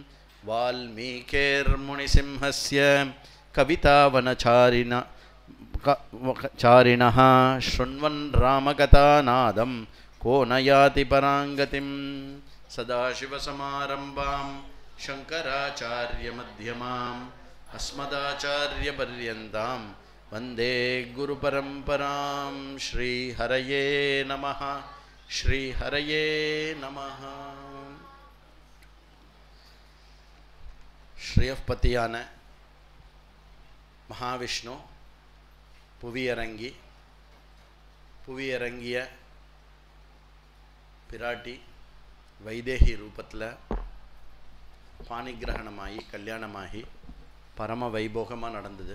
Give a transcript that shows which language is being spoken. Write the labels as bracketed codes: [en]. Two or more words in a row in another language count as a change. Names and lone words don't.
[sa] वाल्मीकिर्मुनिसिंहस्य कवितावनचारिणः शृण्वन् रामकथानादं को न याति पराङ्गतिं सदाशिवसमारम्भां शङ्कराचार्यमध्यमाम् अस्मदाचार्यपर्यन्तां वन्दे गुरुपरम्परां श्रीहरये नमः श्रीहरये नमः. [ta] ஸ்ரீயப்பதியான மகாவிஷ்ணு புவியிறங்கிய பிராட்டி வைதேகி ரூபத்தில் பாணிகிரகணமாகி கல்யாணமாகி பரம வைபோகமாக நடந்தது.